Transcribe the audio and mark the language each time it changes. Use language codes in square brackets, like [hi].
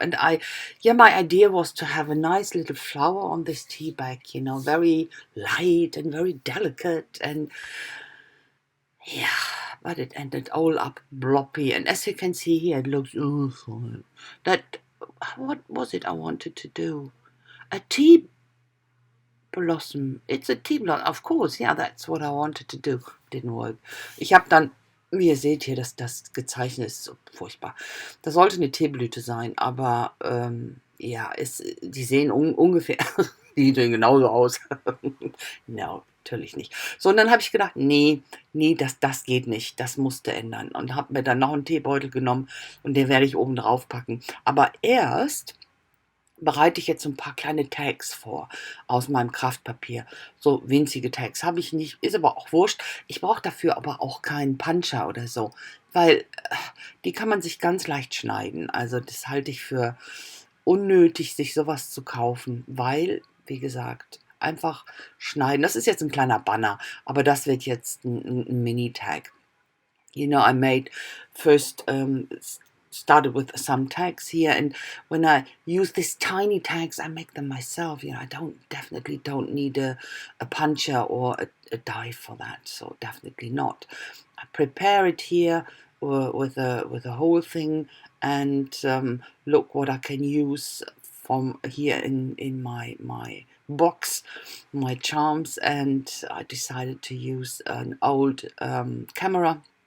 [en] And my idea was to have a nice little flower on this tea bag, very light and very delicate, and yeah, but it ended all up bloppy, and as you can see here, it looks awful. What was it I wanted to do? A tea blossom. It's a tea blossom, of course. Yeah, that's what I wanted to do. Didn't work. [de] Ich habe dann, wie ihr seht hier, das gezeichnet ist so furchtbar. Das sollte eine Teeblüte sein, aber die sehen ungefähr, die sehen genauso aus. No, natürlich nicht. So, und dann habe ich gedacht, nee, das geht nicht, das musste ändern. Und habe mir dann noch einen Teebeutel genommen, und den werde ich oben drauf packen. Aber erst bereite ich jetzt so ein paar kleine Tags vor aus meinem Kraftpapier. So winzige Tags habe ich nicht, ist aber auch wurscht. Ich brauche dafür aber auch keinen Puncher oder so, weil die kann man sich ganz leicht schneiden. Also das halte ich für unnötig, sich sowas zu kaufen, weil, wie gesagt, einfach schneiden. Das ist jetzt ein kleiner Banner, aber das wird jetzt ein Mini-Tag. [en] I made first started with some tags here, and when I use these tiny tags, I make them myself. I definitely don't need a puncher or a die for that, so definitely not. I prepare it here with a whole thing, and look what I can use from here in my box, my charms, and I decided to use an old camera.